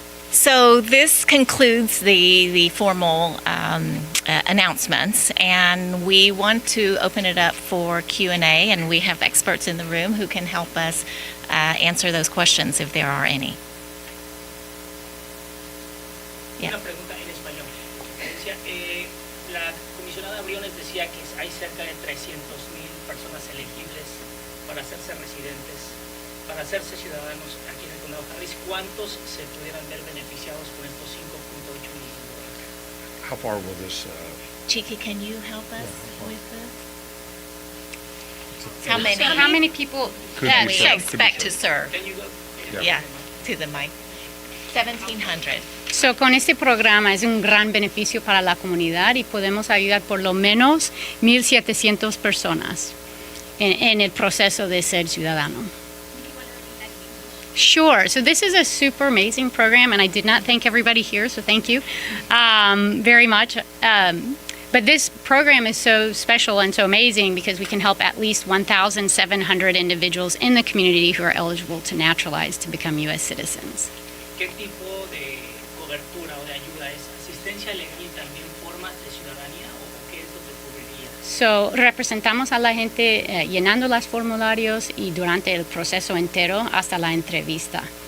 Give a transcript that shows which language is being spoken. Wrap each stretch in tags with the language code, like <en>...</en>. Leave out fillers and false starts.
<en>So this concludes the formal announcements, and we want to open it up for Q&A, and we have experts in the room who can help us answer those questions if there are any. Yeah.</en> <es>Una pregunta en español. Decía, la comisionada Briones decía que hay cerca de 300,000 personas elegibles para hacerse residentes, para hacerse ciudadanos aquí en el condado de Harris. ¿Cuántos se pudieran ver beneficiados con estos $5.8 millones?</es> <en>How far will this? Chiki, can you help us with this? So how many people Could That be we served. expect to serve. Can you go? Yeah, to the mic. 1,700.</en> <es>So, con este programa es un gran beneficio para la comunidad y podemos ayudar por lo menos 1,700 personas en el proceso de ser ciudadano.</es> <en>Sure. So this is a super amazing program, and I did not thank everybody here, so thank you very much. But this program is so special and so amazing because we can help at least 1,700 individuals in the community who are eligible to naturalize to become U.S. citizens.</en> <es>¿Qué tipo de cobertura o de ayuda es? ¿Asistencia legal y también formas de ciudadanía o qué es lo que cubriría? So, representamos a la gente llenando los formularios y durante el proceso entero hasta la entrevista.</es>